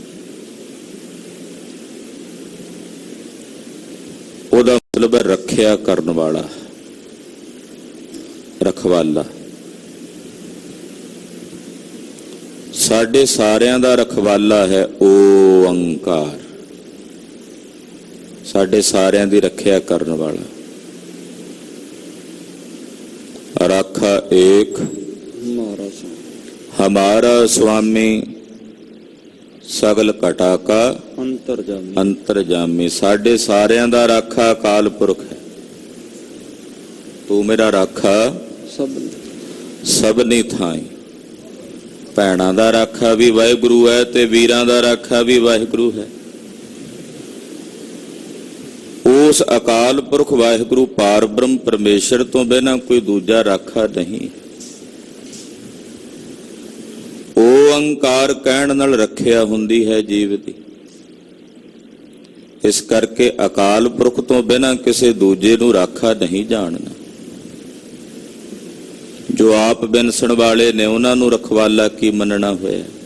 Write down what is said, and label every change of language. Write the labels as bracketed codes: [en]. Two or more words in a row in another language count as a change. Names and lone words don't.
[pa] ਉਹਦਾ ਮਤਲਬ ਹੈ ਰੱਖਿਆ ਕਰਨ ਵਾਲਾ, ਰਖਵਾਲਾ। ਸਾਡੇ ਸਾਰਿਆਂ ਦਾ ਰਖਵਾਲਾ ਹੈ ਓੰਕਾਰ, ਸਾਡੇ ਸਾਰਿਆਂ ਦੀ ਰੱਖਿਆ ਕਰਨ ਵਾਲਾ। ਰਾਖਾ ਏਕ ਹਮਾਰਾ ਸੁਆਮੀ ਸਗਲ ਘਟਾ ਕਾ ਅੰਤਰਜਾਮੀ। ਸਾਡੇ ਸਾਰਿਆਂ ਦਾ ਰਾਖਾ ਅਕਾਲ ਪੁਰਖ ਹੈ। ਤੂ ਮੇਰਾ ਰਾਖਾ ਸਭਨੀ ਥਾਈ। ਭੈਣਾਂ ਦਾ ਰਾਖਾ ਭੀ ਵਾਹਿਗੁਰੂ ਹੈ ਤੇ ਵੀਰਾਂ ਦਾ ਰਾਖਾ ਭੀ ਵਾਹਿਗੁਰੂ ਹੈ। ਉਸ ਅਕਾਲ ਪੁਰਖ ਵਾਹਿਗੁਰੂ ਪਾਰ ਬ੍ਰਹਮ ਪਰਮੇਸ਼ਰ ਤੋਂ ਬਿਨਾਂ ਕੋਈ ਦੂਜਾ ਰਾਖਾ ਨਹੀਂ। ਓਅੰਕਾਰ ਕਹਿਣ ਨਾਲ ਰੱਖਿਆ ਹੁੰਦੀ ਹੈ ਜੀਵ ਦੀ। ਇਸ ਕਰਕੇ ਅਕਾਲ ਪੁਰਖ ਤੋਂ ਬਿਨਾਂ ਕਿਸੇ ਦੂਜੇ ਨੂੰ ਰਾਖਾ ਨਹੀਂ ਜਾਣਨਾ। ਜੋ ਆਪ ਬਿਨਸਣ ਵਾਲੇ ਨੇ ਉਨ੍ਹਾਂ ਨੂੰ ਰਖਵਾਲਾ ਕੀ ਮੰਨਣਾ ਹੋਇਆ।